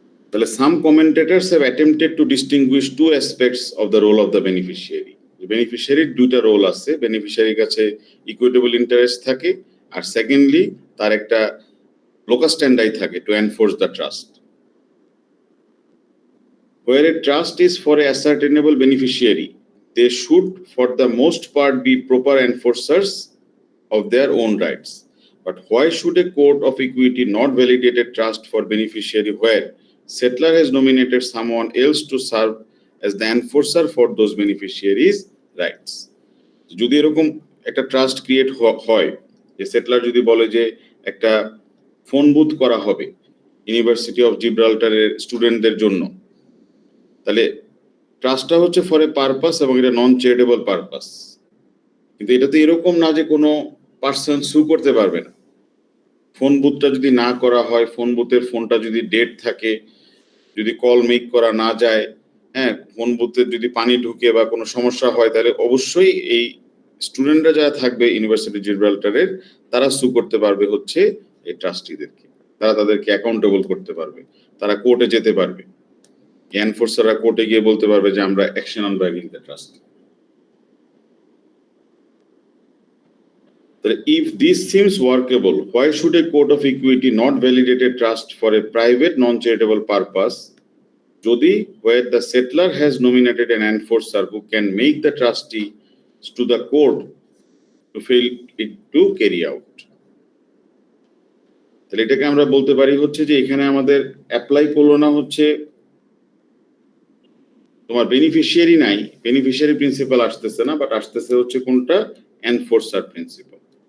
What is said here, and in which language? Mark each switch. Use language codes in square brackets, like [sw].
[bn] তাহলে [en] some commentators have attempted to distinguish two aspects of the role of the beneficiary. [bn] বেনিফিশিয়ারির দুইটা role আছে, বেনিফিশিয়ারির কাছে equitable interest থাকে, আর secondly তার একটা লোকাস স্ট্যান্ডাই থাকে [en] To enforce the trust. Where a trust is for a ascertainable beneficiary, they should for the most part be proper enforcers of their own rights. But why should a court of equity not validate a trust for beneficiary where settler has nominated someone else to serve as the enforcer for those beneficiaries' rights? [bn] যদি এরকম একটা trust create হয়, যে settler যদি বলে যে একটা phone booth করা হবে ইউনিভার্সিটি অফ জিব্রাল্টারের স্টুডেন্টদের জন্য, তাহলে ট্রাস্টটা হচ্ছে [en] for a purpose [bn] এবং এটা নন চ্যারিটেবল পারপাস। কিন্তু এটা তো এরকম না যে কোনো পার্সন সু করতে পারবে না। ফোন বুথটা যদি না করা হয়, ফোন বুথের ফোনটা যদি ডেড থাকে, যদি কল মেক করা না যায়, হ্যাঁ, ফোন বুথে যদি পানি ঢুকে বা কোনো সমস্যা হয়, তাহলে অবশ্যই এই স্টুডেন্টরা যারা থাকবে ইউনিভার্সিটি জিব্রাল্টারের, তারা সু করতে পারবে হচ্ছে এই ট্রাস্টিদেরকে, তারা তাদেরকে অ্যাকাউন্টেবল করতে পারবে, তারা কোর্টে যেতে পারবে, এনফোর্সাররা কোর্টে গিয়ে বলতে পারবে যে আমরা [en] Action on bagging the trust. If this seems workable, why should a court of equity not validate a trust for a private non-charitable purpose, [bn] যদি [en] where the settler has nominated an enforcer who can make the trustee to the court to fail it to carry out? [bn] তাহলে এটাকে আমরা বলতে পারি হচ্ছে যে এখানে আমাদের অ্যাপ্লাই করলো না হচ্ছে তোমার বেনিফিশিয়ারি নাই, বেনিফিশিয়ারি প্রিন্সিপাল আসতেছে না, বাট আসতেছে হচ্ছে কোনটা, এনফোর্সার প্রিন্সিপাল।